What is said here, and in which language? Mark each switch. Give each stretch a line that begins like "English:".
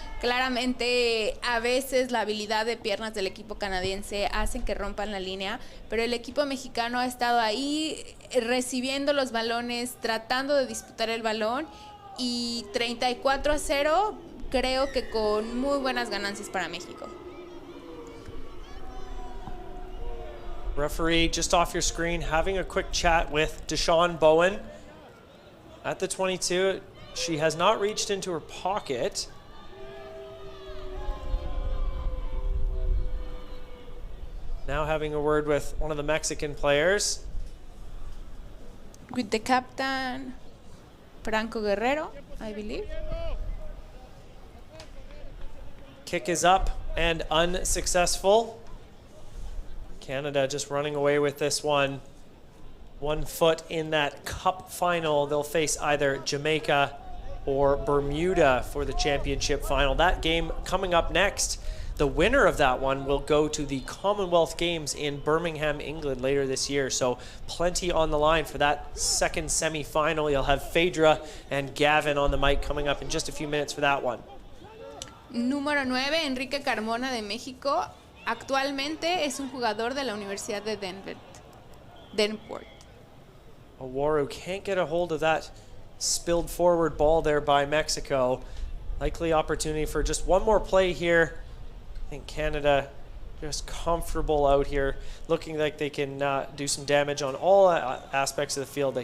Spanish: Claramente, a veces la habilidad de piernas del equipo canadiense hacen que rompan la línea, pero el equipo mexicano ha estado ahí recibiendo los balones, tratando de disputar el balón, y 34-0 creo que con muy buenas ganancias para México.
English: Referee just off your screen having a quick chat with Deshaun Bowen at the 22. She has not reached into her pocket. Now having a word with one of the Mexican players. With the captain, Franco Guerrero, I believe. Kick is up and unsuccessful. Canada just running away with this one. 1 foot in that cup final. They'll face either Jamaica or Bermuda for the championship final. That game coming up next. The winner of that one will go to the Commonwealth Games in Birmingham, England later this year. So plenty on the line for that second semi-final. You'll have Phaedra and Gavin on the mic coming up in just a few minutes for that one.
Spanish: Número 9, Enrique Carmona de México. Actualmente es un jugador de la Universidad de Denport.
English: Oworu can't get a hold of that spilled forward ball there by Mexico. Likely opportunity for just one more play here. I think Canada just comfortable out here, looking like they can do some damage on all aspects of the field.